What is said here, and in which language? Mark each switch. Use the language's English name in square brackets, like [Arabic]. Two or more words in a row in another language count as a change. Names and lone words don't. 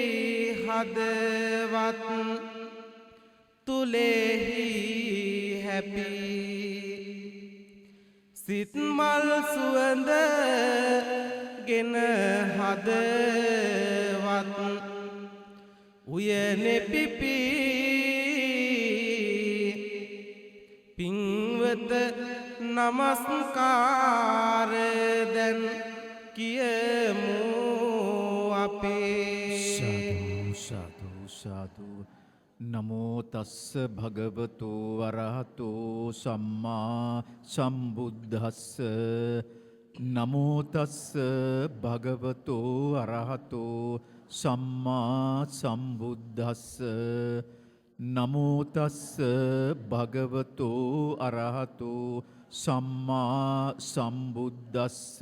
[Sinhala] හදවත් තුලෙහි හැපි සිත්මල් සුවඳ ගෙන හදවත් උයනෙ පිපි පින්වත නමස්කාර දැන් කියමු අපේ [Pali] සාදු සාදු සාදු නමෝ තස්ස භගවතු වරහතෝ සම්මා සම්බුද්දස්ස නමෝ තස්ස භගවතු අරහතෝ සම්මා සම්බුද්දස්ස නමෝ තස්ස භගවතු අරහතෝ සම්මා සම්බුද්දස්ස